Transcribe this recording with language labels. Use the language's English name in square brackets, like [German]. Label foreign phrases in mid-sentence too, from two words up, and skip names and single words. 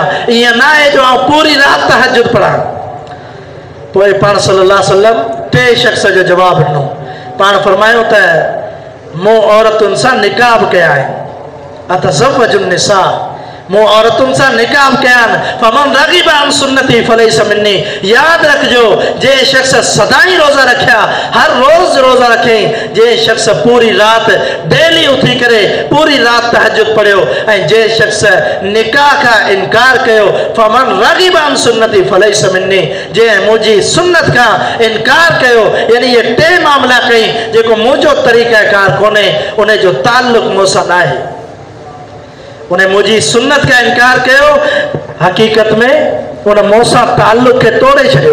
[Sindhi] ईअं न आहे जो आउं पूरी राति तहज्जुद पढ़ां। पोइ पाण [Arabic] صلى الله عليه وسلم [Sindhi] टे शख़्स जो जवाबु ॾिनो। पाण फरमायो त मूं औरतुनि सां निकाह बि कया आहिनि, [Arabic] أتزوج النساء, [Sindhi] मूं औरतुनि सां निकाह कया आहिनि। [Arabic] فمن رغب عن سنتي فليس مني. [Sindhi] यादि रखजो जे शख़्स सदाई रोज़ा रखिया, हर रोज़ रोज़ा रखियईं, जे शख़्स पूरी राति डेली उथी करे पूरी राति तहज्जुद पढ़ियो, ऐं जे शख़्स निकाह खां इनकार कयो, [Arabic] فمن رغب عن سنتي فليس مني, [Sindhi] जे मुंहिंजी सुन्नत खां इनकार कयो, यानी इहे टे मामला कई जेको मुंहिंजो तरीक़ेकार कोन्हे, उन जो ताल्लुक़ मूंसां न आहे। उन मुंहिंजी सुन्नत का इनकार कयो, हक़ीक़त में उन मूंसां ताल्लुक़ खे तोड़े छॾियो।